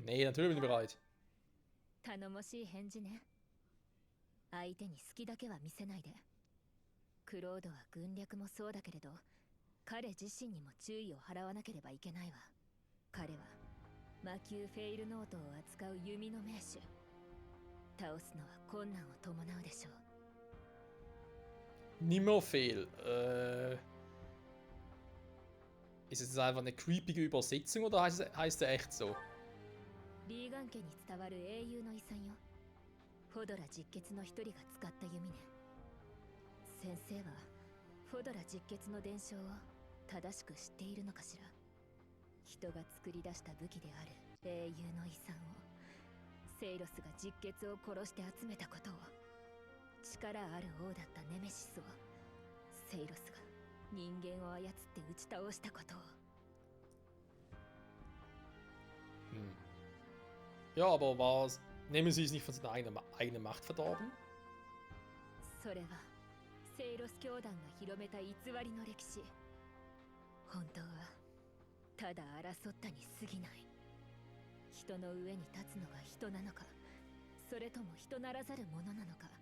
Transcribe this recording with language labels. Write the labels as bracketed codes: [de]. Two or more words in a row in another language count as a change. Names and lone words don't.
[de] Nee, natürlich bin ich bereit. [ja] 頼もしい返事ね。相手に好きだけは見せないで。クロードは軍略もそうだけれど、彼自身にも注意を払わなければいけないわ。彼は魔球フェイルノートを扱う弓の名手。倒すのは困難を伴うでしょう。 [de] Nimmerfehl. Ist es einfach eine creepige Übersetzung oder heißt er echt so? [ja] リーガン家に伝わる英雄の遺産よ。フォドラ実血の一人が使った弓ね。先生はフォドラ実血の伝承を正しく知っているのかしら。人が作り出した武器である英雄の遺産をセイロスが実血を殺して集めたことを、力ある王だったネメシスをセイロスが人間を操って打ち倒したことを。 [de] Ja, aber nehmen Sie es nicht von seiner eigenen Macht verdorben? [ja] それはセイロス教団が広めた偽りの歴史。本当はただ争ったに過ぎない。人の上に立つのが人なのか、 それとも人ならざるものなのか。